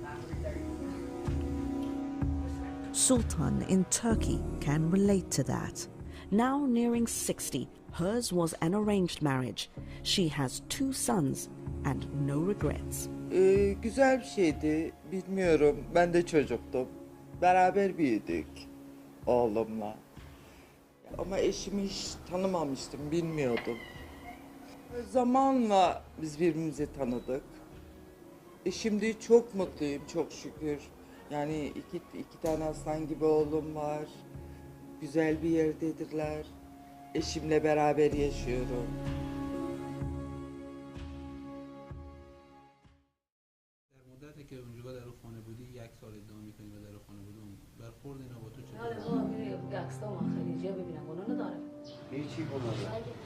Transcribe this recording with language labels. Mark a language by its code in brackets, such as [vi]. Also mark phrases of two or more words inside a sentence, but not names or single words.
[en] Sultan in Turkey can relate to that. Now nearing 60, hers was an arranged marriage. She has 2 sons and no regrets. [tr] Güzel bir şeydi, bilmiyorum. Ben de çocuktum. Beraber büyüdük oğlumla. Ama eşimi hiç tanımamıştım, bilmiyordum. Zamanla biz birbirimizi tanıdık. Şimdi çok mutluyum, çok şükür. Yani iki tane aslan gibi oğlum var. Güzel bir yerdedirler. Eşimle beraber yaşıyorum. [fa] مدتی که اونجا در خانه بودی 1 سال ادعا می‌کنی و در خانه بودی برخورد اینا با تو چطور؟ گکستا و خلیجی ببینم گناه نداره. هیچی گناه نداره.